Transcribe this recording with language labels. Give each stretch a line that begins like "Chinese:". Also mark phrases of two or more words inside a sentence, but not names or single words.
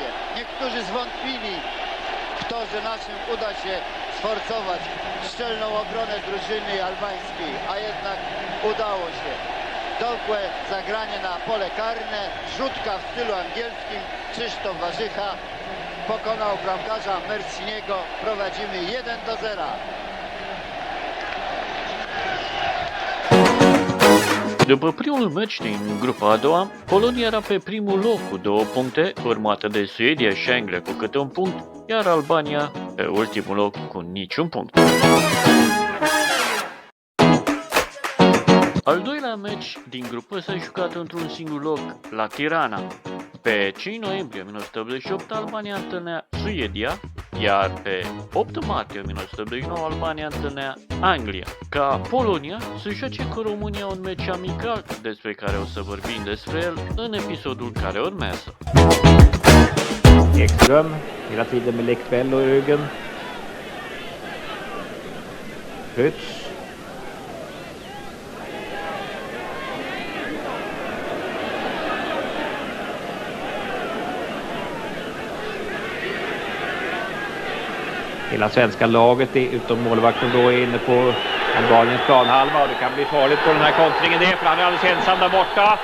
Polish: Niektórzy zwątpili w to, że naszym uda się sforcować szczelną obronę drużyny albańskiej, a jednak udało się. Dogłe zagranie na pole karne, rzutka w stylu angielskim. Krzysztof Warzycha pokonał bramkarza Merciniego. Prowadzimy 1-0.
Romanian: După primul meci din grupa a doua, Polonia era pe primul loc cu 2 puncte, urmată de Suedia și Anglia cu câte un punct, iar Albania pe ultimul loc cu niciun punct. Al doilea meci din grupă s-a jucat într-un singur loc, la Tirana. Pe 5 noiembrie 1988 Albania întâlnea Suedia, iar pe 8 martie 1989 Albania întâlnea Anglia. Ca Polonia să joace cu România un meci amical, despre care o să vorbim despre el în episodul care urmează.
Swedish: Ekström, hela tiden med Lekvello i ryggen. Prytz. Hela svenska laget utom målvakten då är inne på Albaniens planhalva och det kan bli farligt på den här kontringen för han är alldeles ensam där borta.